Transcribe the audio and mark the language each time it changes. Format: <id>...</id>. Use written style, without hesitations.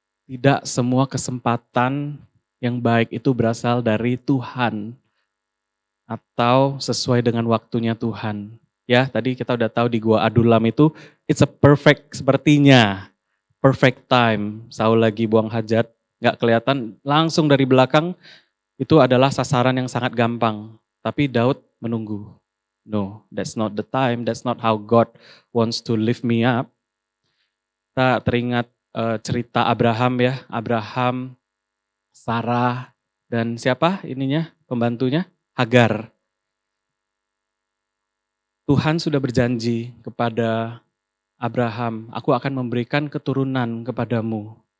<id>Tidak semua kesempatan yang baik itu berasal dari Tuhan atau sesuai dengan waktunya Tuhan. Ya, tadi kita udah tahu di Gua Adulam itu</id> <en>it's a perfect</en> <id>sepertinya.</id> <en>Perfect time.</en> <id>Saul lagi buang hajat, gak kelihatan, langsung dari belakang itu adalah sasaran yang sangat gampang. Tapi Daud menunggu.</id> <en>No, that's not the time, that's not how God wants to lift me up.</en> <id>Kita teringat cerita Abraham ya, Abraham, Sarah, dan siapa ininya, pembantunya? Hagar. Tuhan sudah berjanji kepada Abraham, aku akan memberikan keturunan kepadamu.</id>